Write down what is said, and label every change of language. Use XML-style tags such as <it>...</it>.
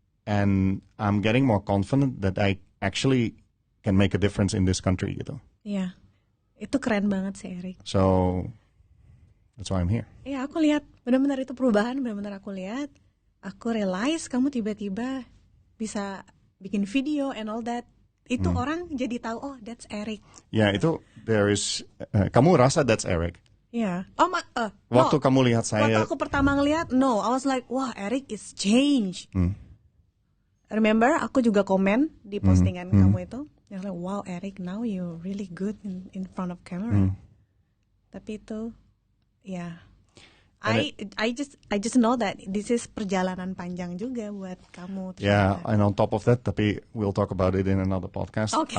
<en>And I'm getting more confident that I actually can make a difference in this country gitu.</en> <id>Iya. Itu keren banget sih, Eric.</id> <en>So that's why I'm here.</en> <id>Iya, aku lihat benar-benar itu perubahan, benar-benar aku lihat. Aku realize kamu tiba-tiba bisa bikin video</id> <en>and all that.</en> <id>Itu orang jadi tahu, oh</id> <en>that's Eric.</en> <id>Ya, itu</id> <en>there is</en> <id>kamu rasa</id> <en>that's Eric.</en> <id>Iya. Waktu kamu lihat saya, waktu aku pertama ngelihat,</id> <en>I was like, wah, Eric is changed.</en> <id>Remember, aku juga komen di postingan kamu itu.</id> <en>Yang like, wow, Eric, now you really good in front of camera.</en> <id>Tapi itu,</id> <en>I just know that this is</en> <id>perjalanan panjang juga buat kamu.</id> <en>Yeah, and on top of that, tapi we'll talk about it in another podcast. Okay.</en>